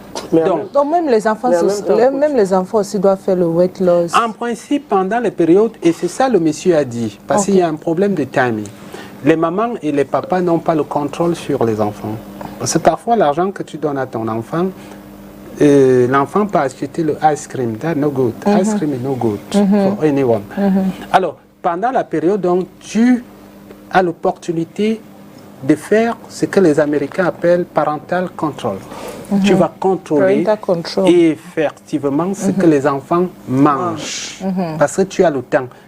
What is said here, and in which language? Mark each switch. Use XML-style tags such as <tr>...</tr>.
<fr>Donc même les enfants, même les enfants aussi doivent faire le weight loss. En principe, pendant les périodes, et c'est ça le monsieur a dit, parce qu'il y a un problème de timing. Les mamans et les papas n'ont pas le contrôle sur les enfants. Parce que parfois, l'argent que tu donnes à ton enfant, l'enfant peut acheter le ice cream.</fr> <en>That's no good. Ice cream is no good for anyone.</en> <fr>Alors, pendant la période, donc, tu as l'opportunité de faire ce que les Américains appellent parental control. Tu vas contrôler effectivement ce que les enfants mangent. Parce que tu as le temps.</fr>